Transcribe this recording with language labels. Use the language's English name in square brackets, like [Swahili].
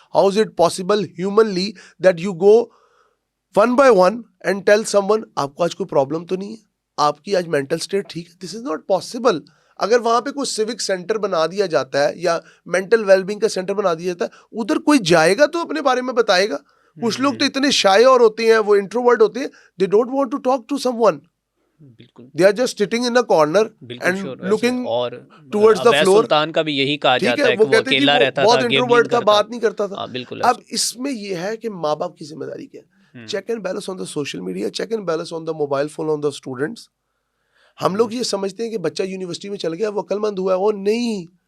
[English] how is it possible humanly that you go one by one and tell someone [Urdu] آپ کو آج کوئی problem تو نہیں ہے, آپ کی آج مینٹل اسٹیٹ ٹھیک ہے؟ [English] This is not possible. [Urdu] اگر وہاں پہ کوئی سیوک سینٹر بنا دیا جاتا ہے یا مینٹل ویل بینگ کا سینٹر بنا دیا جاتا ہے, ادھر کوئی جائے گا تو اپنے بارے میں بتائے گا. کچھ لوگ تو اتنے شائع اور ہوتے ہیں, وہ انٹروورٹ ہوتے ہیں, [English] They don't want to talk to someone. [Urdu] بالکل, [English] they are just sitting in a corner and looking towards the floor. [Urdu] سلطان کا بھی یہی کہا جاتا ہے کہ وہ اکیلا رہتا تھا, بہت انٹروورٹ تھا, بات نہیں کرتا تھا. بالکل. اب اس میں یہ ہے کہ ماں باپ کی ذمہ داری کیا ہے؟ [English] Check and balance on the social media, check and balance on the mobile phone on the students. [Urdu] ہم لوگ یہ سمجھتے ہیں کہ بچہ یونیورسٹی میں چل گیا وہ عقل مند ہوا ہے, وہ نہیں.